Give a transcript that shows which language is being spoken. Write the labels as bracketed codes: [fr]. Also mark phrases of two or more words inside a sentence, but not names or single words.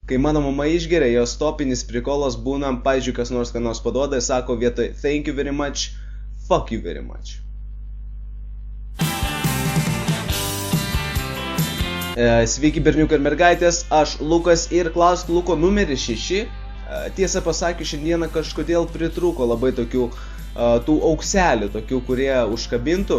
[lt] Kai mano mama išgeria, jos topinis prikolas būna, pavyzdžiui, kas nors ką nors paduoda ir sako vietoj [en] thank you very much, fuck you very much. [lt] Sveiki berniukai ir mergaitės, aš Lukas ir klausk Luko numeris 6. Tiesą pasakius, šiandieną kažkodėl pritrūko labai tokių tų aukselių, tokių, kurie užkabintų.